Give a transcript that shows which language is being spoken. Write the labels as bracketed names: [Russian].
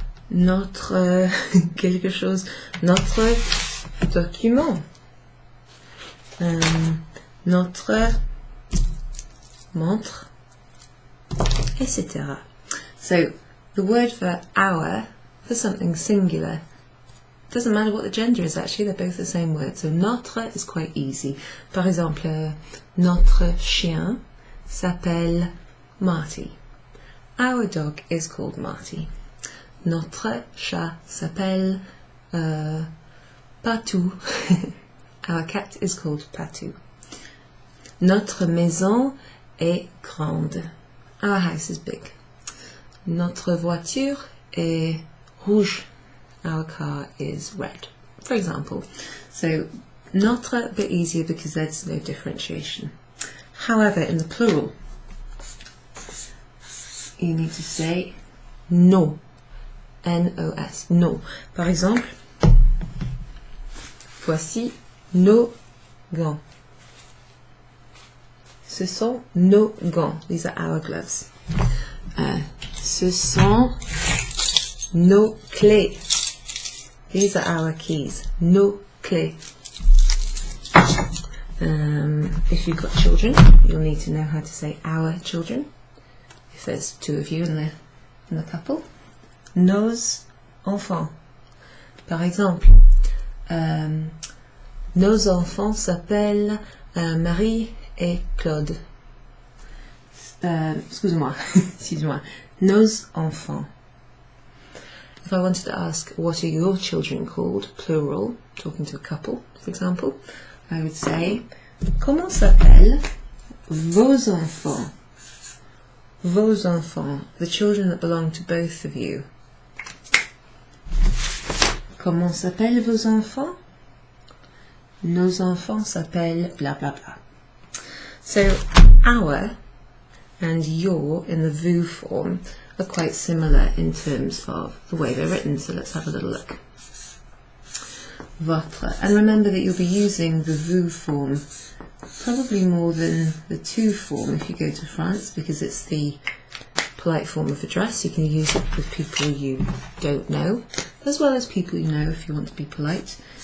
[French] Notre quelque chose, notre document, notre montre, etc. [English] So the word for our, for something singular, doesn't matter what the gender is actually, they're both the same word. So notre is quite easy. [French] Par exemple, notre chien s'appelle Marty. [English] Our dog is called Marty. [French] Notre chat s'appelle Patou. [English] Our cat is called Patou. [French] Notre maison est grande. [English] Our house is big. [French] Notre voiture est rouge. [English] Our car is red, for example. So notre a bit easier because there's no differentiation. However, in the plural, you need to say nos. [French] N-O-S, nos. Par exemple, voici nos gants. Ce sont nos gants. [English] These are our gloves. [French] Ce sont nos clés. [English] These are our keys. [French] Nos clés. [English] If you've got children, you'll need to know how to say our children. If there's two of you in the couple. [French] Nos enfants. Par exemple, nos enfants s'appellent Marie et Claude. Excuse-moi, excuse-moi. Nos enfants. [English] If I wanted to ask, what are your children called, plural, talking to a couple, for example, I would say, [French] comment s'appellent vos enfants? Vos enfants, [English] the children that belong to both of you. [French] Comment s'appellent vos enfants? Nos enfants s'appellent blah blah blah. [English] So our and your in the vous form are quite similar in terms of the way they're written. So let's have a little look. Votre. And remember that you'll be using the vous form probably more than the tu form if you go to France, because it's the polite form of address. You can use it with people you don't know, as well as people you know if you want to be polite.